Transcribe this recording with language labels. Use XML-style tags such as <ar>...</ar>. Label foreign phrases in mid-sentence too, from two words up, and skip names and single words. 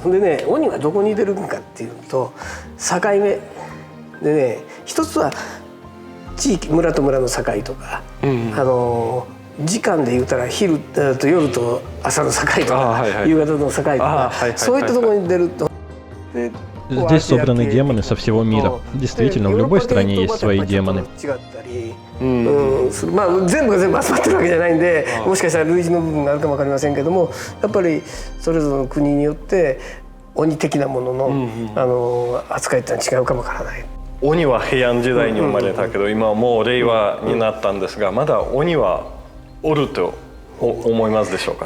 <ja>でね、鬼がどこに出るかっていうと境目でね、一つは地域、村と村の境とか、時間で言うたら昼と夜と朝の境とか、夕方の境とか、そういったところに出ると。</ja> <ru>Здесь собраны демоны со всего мира. Действительно, в любой стране есть свои демоны.</ru> <ja>まあ全部が全部集まってるわけじゃないんで、もしかしたら類似の部分があるかもわかりませんけども、やっぱりそれぞれの国によって鬼的なものの、扱いってのは違うかもわからない。鬼は平安時代に生まれたけど、今はもう令和になったんですが、まだ鬼はおると思いますでしょうか。</ja>